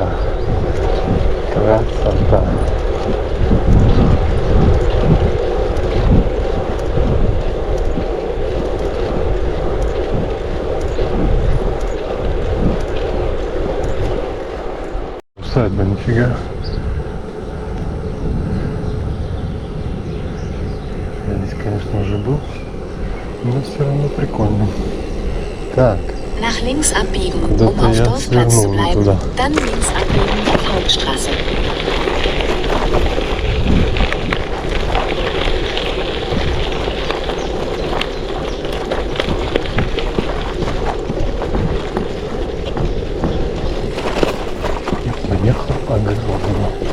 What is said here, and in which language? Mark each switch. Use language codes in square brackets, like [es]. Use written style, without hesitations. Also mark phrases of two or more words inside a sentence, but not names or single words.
[ru] Красота. Усадьба, нифига. Я здесь, конечно, уже был, но все равно прикольно. Так. [de] Nach links abbiegen, [ru] Куда-то [de] um auf [ru] я [de] Dorfplatz zu [ru] свернул не [de] bleiben. [ru] туда. [de] Dann links abbiegen auf Hauptstraße. [ru] Я поехал по огороду.